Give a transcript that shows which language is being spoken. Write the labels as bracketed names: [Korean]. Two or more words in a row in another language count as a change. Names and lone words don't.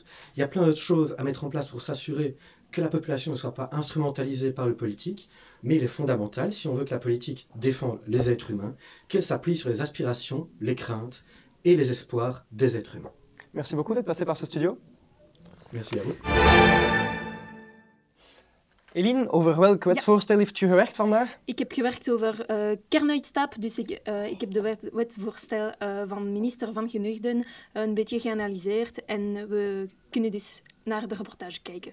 [French] Il y a plein d'autres choses à mettre en place pour s'assurer que la population ne soit pas instrumentalisée par le politique. Mais il est fondamental, si on veut que la politique défende les êtres humains, qu'elle s'appuie sur les aspirations, les craintes et les espoirs des êtres humains. Merci beaucoup d'être passé par ce studio. Merci à vous. [Dutch] Eline, over welk wetsvoorstel heeft u gewerkt vandaag? Ik heb gewerkt over kernuitstap, dus ik heb de wetsvoorstel van minister Van Geneugden een beetje geanalyseerd en we kunnen dus naar de reportage kijken.